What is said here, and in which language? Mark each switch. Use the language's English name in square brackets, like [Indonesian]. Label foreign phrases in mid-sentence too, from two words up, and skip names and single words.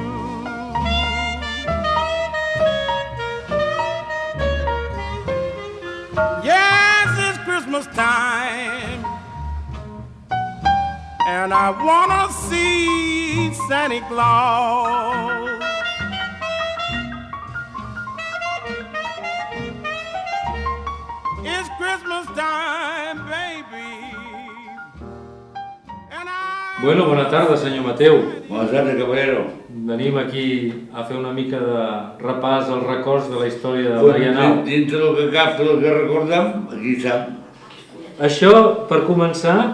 [English] Yes, it's Christmas time, and I wanna see Santa Claus. It's Christmas time, baby. [Catalan] Bueno, bona tarda, senyor Mateu. Bona tarda, caballero. Venim aquí a fer una mica de repàs als records de la història de Marianao. Dintre del que cap, del que recordem, aquí està. Això, per començar,